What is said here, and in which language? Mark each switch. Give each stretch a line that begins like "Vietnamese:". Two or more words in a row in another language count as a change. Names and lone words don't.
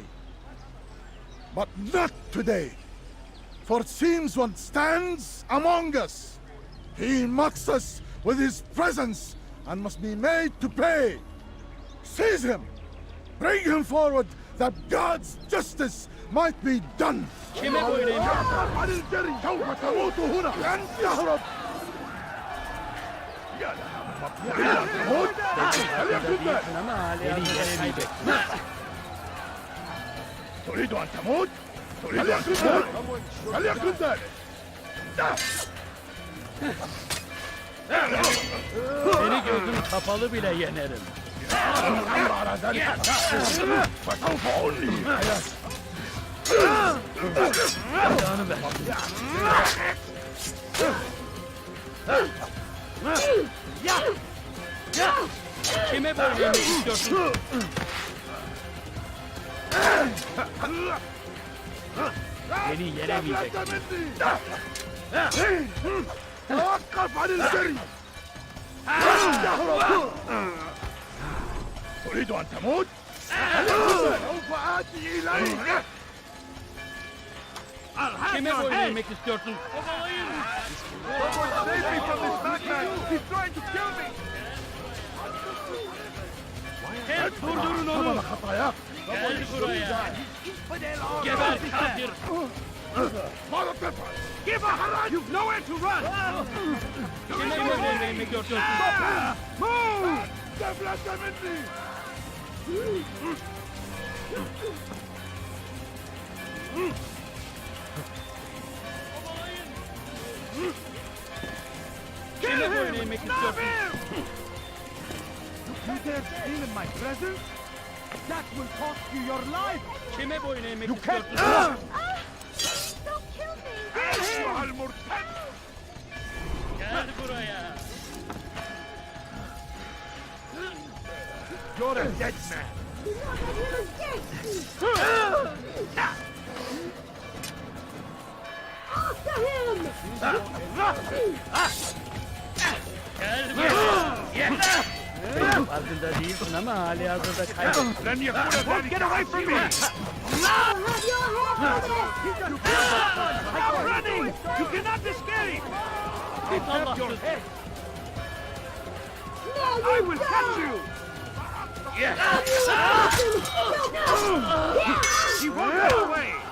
English: But not today, for it seems one stands among us. He mocks us with his presence and must be made to pay. Seize him! Bring him forward that God's justice might be done!
Turkish: Kime boyun eğmiş? Ama hali hazırda kaybettin.
Arabic: تريد أن تموت؟ تريد أن تموت؟ فليكن ذلك!
Turkish: Seni gözüm kapalı bile yenerim.
Arabic: فسوف أنهي حياتك!
Turkish: Canı ver. Kime boyun eğmek istiyorsun? Beni yenemeyeceksin.
Arabic: توقف عن الجري! تريد أن تموت؟ سوف آتي إليك!
Turkish: Kime boyun eğmek istiyorsun?
English: Save me from this madman! He's trying to kill me!
Turkish: Durdurun onu! Gel buraya! Geber kafir!
English: Give up! You've nowhere to run!
Turkish: Kime boyun eğmek istiyorsun?
English: Move!
Turkish: Kime boyun eğmek istiyorsun?
English: You dare steal in my presence? That will cost you your life!
Turkish: Kime boyun eğmek
English: You can't...
Turkish: istiyorsun?
English: Don't kill me!
Turkish: Gel buraya!
English: You're a dead man! After him!
Turkish: Gel buraya! Farkında değilsin ama hali hazırda kaybettin.
English: Get away from me! I'll have your head for this! Stop running! You cannot escape! Lift your head! No, I will catch you! He won't get away!